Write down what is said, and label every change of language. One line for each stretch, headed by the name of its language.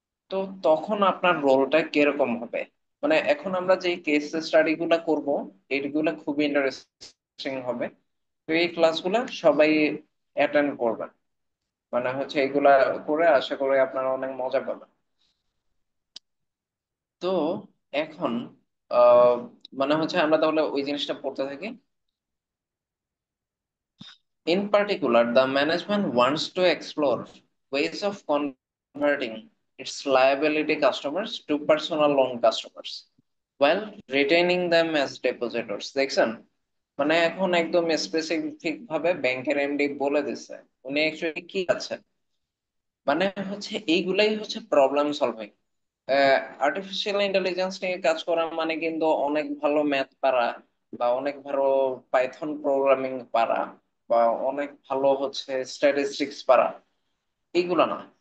Bangla: তো তখন আপনার রোলটা কিরকম হবে? মানে এখন আমরা যে কেস স্টাডি গুলা করবো, এইগুলা খুবই ইন্টারেস্টিং হবে। তো এই ক্লাসগুলা সবাই অ্যাটেন্ড করবেন, মানে হচ্ছে এগুলা করে আশা করি আপনারা অনেক মজা পাবেন। তো এখন আহ মানে হচ্ছে আমরা তাহলে ওই জিনিসটা পড়তে থাকি।
English: In particular, the management wants to explore ways of converting its liability customers to personal loan customers while retaining them as depositors.
Bangla: দেখছেন, মানে এখন একদম স্পেসিফিক ভাবে ব্যাংকের এমডি বলে দিচ্ছে উনি অ্যাকচুয়ালি কি আছেন। মানে হচ্ছে এইগুলাই হচ্ছে প্রবলেম সলভিং। আর্টিফিশিয়াল ইন্টেলিজেন্স নিয়ে কাজ করা মানে কিন্তু অনেক ভালো ম্যাথ পারা, বা অনেক ভালো পাইথন প্রোগ্রামিং পারা, বা অনেক ভালো হচ্ছে স্ট্যাটিস্টিক্স পারা, এইগুলা না।